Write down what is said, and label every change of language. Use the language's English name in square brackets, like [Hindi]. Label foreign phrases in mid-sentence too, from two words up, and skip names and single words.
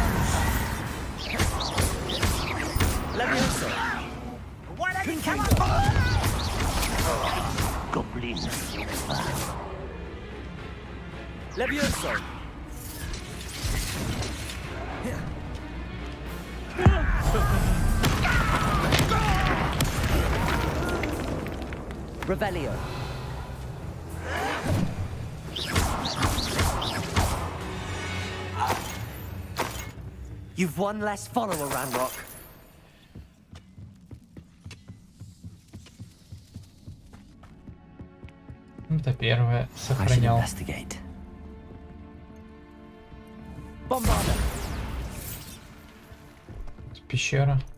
[English] Levioso. Why don't you come on? Goblin. Levioso. Revelio. You've one less follower, Ranrock. [Russian] Это первое. Сохранял. Bombarda. Пещера.